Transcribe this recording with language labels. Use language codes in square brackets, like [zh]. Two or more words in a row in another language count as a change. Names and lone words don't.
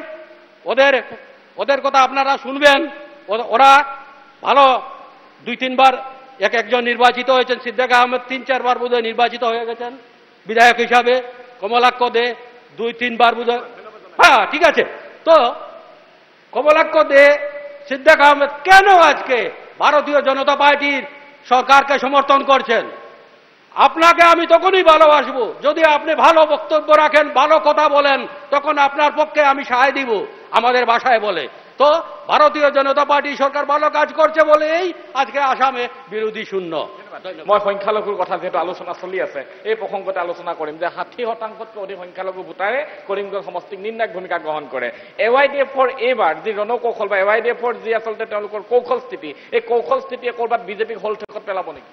[bn] ওদের কথা আপনারা শুনবেন ওরা ভালো 2-3 বার একজন নির্বাচিত হয়েছেন সিদ্দিক আহমেদ 3-4 বার বোধহয় নির্বাচিত হয়ে গেছেন বিধায়ক হিসাবে কমলাক্ষ দে 2-3 বার বোধহয় হ্যাঁ ঠিক আছে তো কমলাক্ষ দে সিদ্দিক আহমেদ কেন আজকে ভারতীয় জনতা পার্টির সরকারকে সমর্থন করছেন। আপনাকে আমি তখনই ভালোবাসবো যদি আপনি ভালো বক্তব্য রাখেন, ভালো কথা বলেন, তখন আপনার পক্ষে আমি সায় দিব, আমাদের ভাষায় বলে। তো ভারতীয় জনতা পার্টি সরকার ভালো কাজ করছে বলেই আজকে আসামে বিরোধী শূন্য। [as] মই সংখ্যালঘুৰ কথা যেহেতু আলোচনা চলি আছে, এই প্ৰসংগতে আলোচনা কৰিম যে 60%তকৈ অধিক সংখ্যালঘু ভোটাৰে কৰিমগঞ্জ সমষ্টিক নিৰ্ণায়ক ভূমিকা গ্ৰহণ কৰে। AYDFৰ এইবাৰ যি ৰণকৌশল বা AYDFৰ যি আচলতে তেওঁলোকৰ কৌশল স্থিতি, এই কৌশল স্থিতিয়ে ক'ৰবাত বিজেপিক হলঠেকত পেলাব নেকি?